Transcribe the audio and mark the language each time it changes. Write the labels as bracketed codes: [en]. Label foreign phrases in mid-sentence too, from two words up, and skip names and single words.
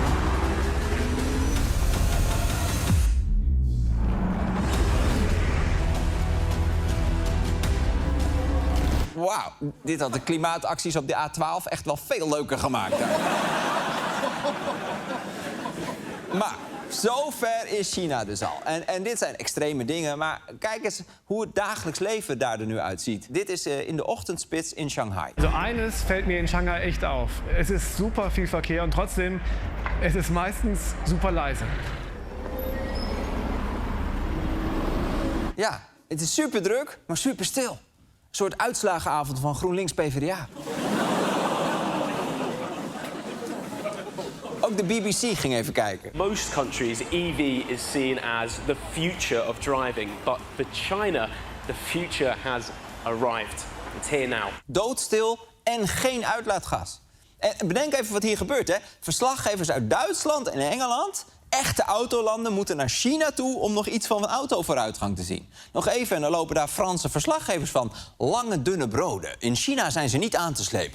[nl] Wauw, dit had de klimaatacties op de A12 echt wel veel leuker gemaakt. Maar zover is China dus al. En dit zijn extreme dingen, maar kijk eens hoe het dagelijks leven daar er nu uitziet. Dit is in de ochtendspits in Shanghai. [de] Also eines fällt mir in Shanghai echt auf. Es ist super viel Verkehr und trotzdem, es ist meistens super leise. [nl] Ja, het is super druk, maar super stil. Een soort uitslagenavond van GroenLinks PvdA. Ook de BBC ging even kijken. [en] Most countries, EV is seen as the future of driving. But for China, the future has arrived. It's here now. [nl] Doodstil en geen uitlaatgas. En bedenk even wat hier gebeurt, hè. Verslaggevers uit Duitsland en Engeland... echte autolanden moeten naar China toe om nog iets van een autovooruitgang te zien. Nog even en dan lopen daar Franse verslaggevers van. Lange, dunne broden. In China zijn ze niet aan te slepen.